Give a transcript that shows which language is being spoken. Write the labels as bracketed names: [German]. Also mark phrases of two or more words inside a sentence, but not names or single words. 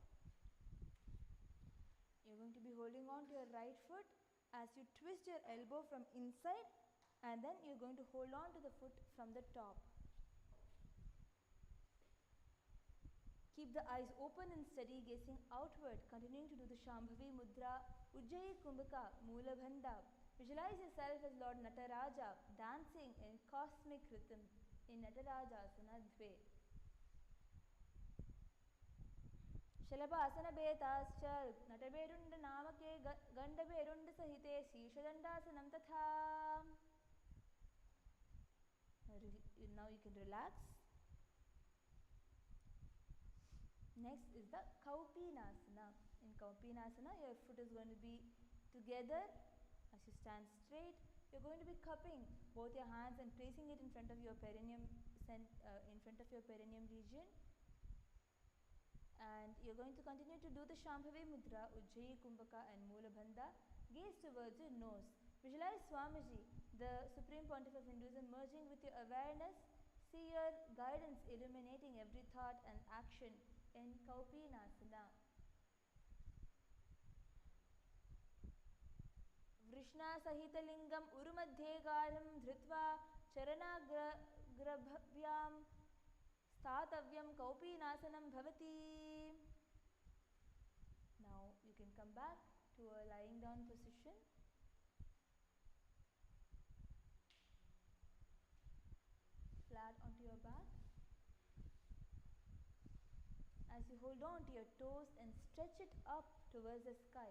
[English] You're going to be holding on to your right foot as you twist your elbow from inside, and then you're going to hold on to the foot from the top. Keep the eyes open and steady, gazing outward, continuing to do the Shambhavi Mudra, Ujjayi Kumbhaka, Moola Bandha. Visualize yourself as Lord Nataraja, dancing in cosmic rhythm in Natarajasana Dve. [Sanskrit] Shalabhasana Betascha, Nataberunda Namake, Gandaberunda Sahite, Sishadandasanam Tatha. [English] Now you can relax. Next is the Kaupinasana. In Kaupinasana, your foot is going to be together as you stand straight. You're going to be cupping both your hands and placing it in front of your perineum, region. And you're going to continue to do the Shambhavi Mudra, Ujjayi Kumbhaka and Moola Bandha. Gaze towards your nose. Visualize Swamiji, the Supreme Pontiff of Hinduism, merging with your awareness. See your guidance illuminating every thought and action in Kaupinasana. [Sanskrit] Vrishna Sahita Lingam Urumadhe Gadam Dhritva Charana Grabhyam Statavyam Kaupinasanam Bhavati. [English] Now you can come back to a lying down position. Flat onto your back. As you hold on to your toes and stretch it up towards the sky.